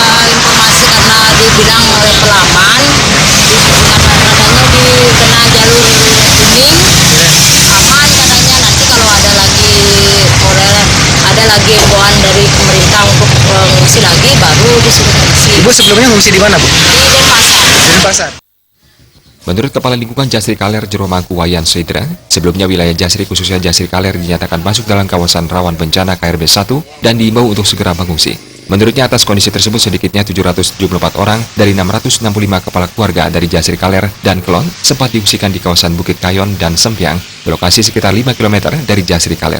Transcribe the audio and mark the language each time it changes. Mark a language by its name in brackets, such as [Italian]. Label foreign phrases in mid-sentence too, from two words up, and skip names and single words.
[Indonesian] informasi karena dibilang oleh pelaman, katanya dikena jalur kuning, aman katanya. Nanti kalau ada lagi himbauan dari pemerintah untuk mengungsi lagi, baru disuruh mengungsi. Ibu sebelumnya ngungsi di mana, Bu? Di Denpasar. Denpasar. Menurut Kepala Lingkungan Jasri Kaler Jeromangku Wayan Seidra, sebelumnya wilayah Jasri khususnya Jasri Kaler dinyatakan masuk dalam kawasan rawan bencana KRB 1 dan diimbau untuk segera mengungsi. Menurutnya atas kondisi tersebut sedikitnya 774 orang dari 665 kepala keluarga dari Jasri Kaler dan Kelon sempat diungsikan di kawasan Bukit Kayon dan Sempiang, berlokasi sekitar 5 km dari Jasri Kaler.